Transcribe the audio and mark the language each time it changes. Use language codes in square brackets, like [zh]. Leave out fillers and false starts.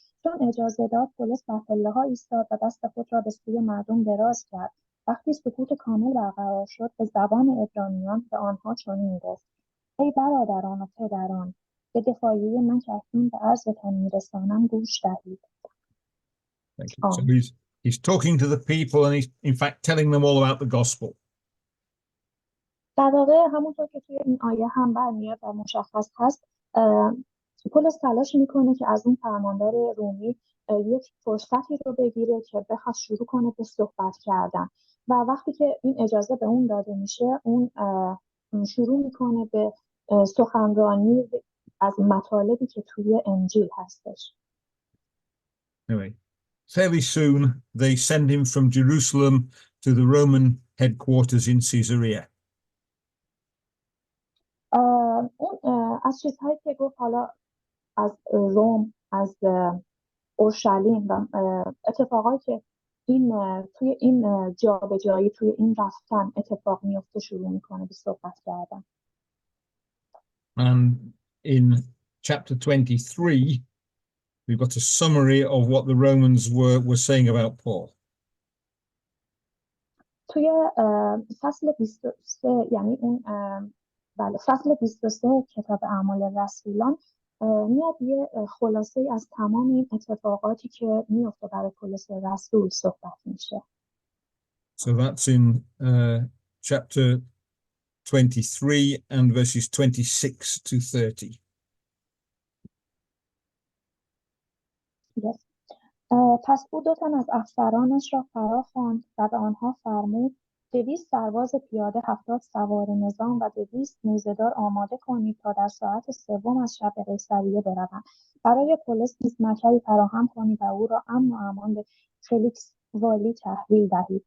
[fa] چون اجازه داد، پولس بر پله‌ها ایستاد و دست خود را به سوی مردم دراز کرد. وقتی سکوت کامل برقرار شد، به زبان عبرانیان به آنها چنین گفت: ای برادران و پدران، به دفاعیه من که اکنون به عرضتان می‌رسانم گوش دهید. [en] Thank you. So he's talking to the people and he's in fact telling them all about the gospel. [fa] در واقع همونطور که توی این آیه هم برمیاد و مشخص هست، پولس تلاش میکنه که از اون فرماندار رومی یک فرصتی رو بگیره که بخواد شروع کنه به صحبت کردن و وقتی که این اجازه به اون داده میشه، اون شروع میکنه به سخنرانی از مطالبی که توی انجیل هستش. [en] Anyway, fairly soon they send him from Jerusalem to the Roman headquarters in Caesarea. [fa] اون از چیزهایی که گفت، حالا از روم، از اورشلیم و اتفاقایی که این توی این جابجایی، توی این رفتن اتفاق میفته، شروع میکنه به صحبت کردن. [en] And in chapter 23 we've got a summary of what the Romans were saying about Paul. [fa] توی فصل 23، یعنی اون فصل 23 کتاب اعمال رسولان میاد یه خلاصه از تمام این اتفاقاتی که میفته برای پولس رسول صحبت میشه. [en] So that's in chapter 23 and verses 26 to 30. Yes. [fa] پس او 2 تن از افسرانش را فرا خواند و به آنها فرمود: 200 سرباز پیاده، 70 سوار نظام و 200 موزه‌دار آماده کنید تا در ساعت 3 از شب به قیصریه بروند. برای پولس نیز مکری فراهم کنید و او را امن و امان به فلیکس والی تحویل دهید.